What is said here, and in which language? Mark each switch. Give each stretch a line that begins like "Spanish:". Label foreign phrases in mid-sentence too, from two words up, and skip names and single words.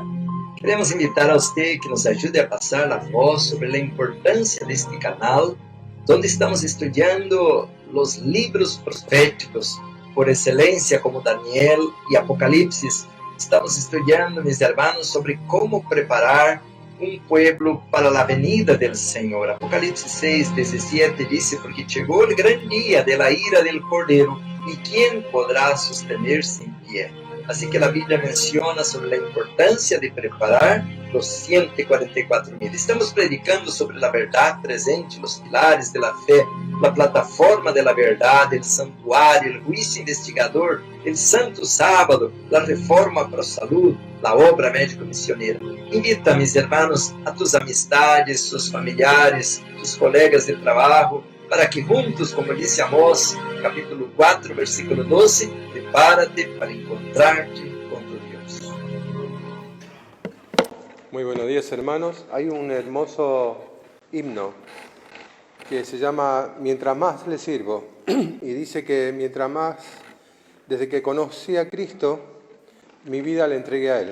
Portuguese: Queremos invitar a você que nos ajude a passar a voz sobre a importância deste canal, onde estamos estudando os livros proféticos por excelência, como Daniel e Apocalipse. Estamos estudando, meus irmãos, sobre como preparar um pueblo para a venida do Senhor. Apocalipse 6, 17 diz: porque chegou o grande dia
Spanish: de la ira del
Portuguese: Cordeiro, e quem poderá sostener-se em pé? Assim que a Bíblia menciona sobre a importância de preparar os 144.000. Estamos predicando sobre a verdade presente, os pilares da fé, a plataforma da verdade, o santuário, o juízo investigador, o santo sábado, a reforma para a saúde, a obra médico-missioneira. Invita, meus irmãos, a
Spanish: tus amistades, sus familiares, tus colegas
Portuguese: de trabalho, para que juntos, como disse Amós,
Spanish: capítulo 4, versículo 12, prepárate para encontrarte con tu Dios. Muy buenos días, hermanos. Hay un hermoso himno que se llama Mientras más le sirvo, y dice que mientras más, desde que conocí a Cristo, mi vida le entregué a Él.